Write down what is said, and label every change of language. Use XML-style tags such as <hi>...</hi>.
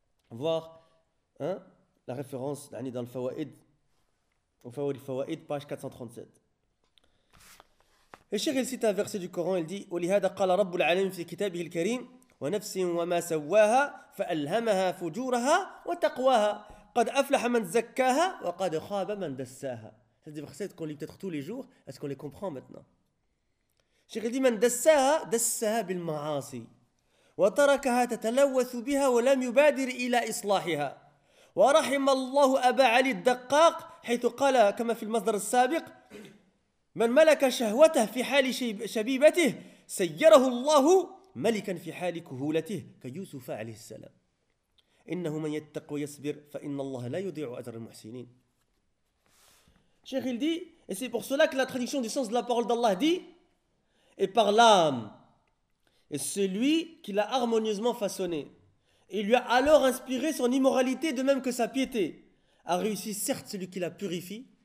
<fr>Voir hein, la référence dans le Fawaid, au Fawaid, page 437. Et Cheikh, il cite un verset du Coran, il dit</fr> <ar>« وَلِهَذَا قَالَ رَبُّ الْعَالَمِينَ فِي كِتَابِهِ الْكَرِيمِ وَنَفْسٍ وَمَا سَوَّاهَا فَأَلْهَمَهَا فُجُورَهَا وَتَقْوَاهَا قَدْ أَفْلَحَ مَنْ زَكَّاهَا وَقَدْ خَابَ مَنْ دَسَّاهَا. »</ar> <fr>C'est des versets qu'on lit peut-être tous les jours. Est-ce qu'on les comprend maintenant? Cheikh dit</fr> <ar>« مَنْ دَسَّاهَا دَسَّاهَا بِالْمَعَاصِي وَتَرَكَهَا تَتَلَوَّثُ بِهَا وَلَمْ يُبَادِرْ إِلَى إِصْلَاحِهَا وَرَحِمَ اللَّهُ أَبَا عَلِي الدَّقَّاقِ حيث قال كما في المصدر السابق من ملك شهوته في حال شبيبته سيره الله ملكا في حال كهولته كيوسف عليه السلام إنه من يتق ويصبر فإن الله لا يضيع أجر المحسنين.</ar> <fr>Cheikh il dit, et c'est pour cela que la traduction du sens de la parole d'Allah dit, et par l'âme, et celui qui l'a harmonieusement façonné, et lui a alors inspiré son immoralité de même que sa piété, a réussi certes celui qui la purifie.</fr>